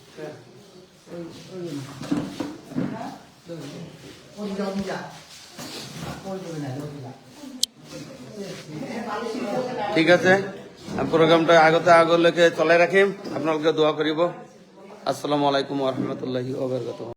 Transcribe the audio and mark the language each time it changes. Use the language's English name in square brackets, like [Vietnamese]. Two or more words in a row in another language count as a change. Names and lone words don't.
[Assamese] ঠিক আছে, প্রোগ্রামটা আগতে আগলৈকে চলাই ৰাখিম, আপোনালোকে দোয়া কৰিব। [Arabic] السلام عليكم ورحمة الله وبركاته.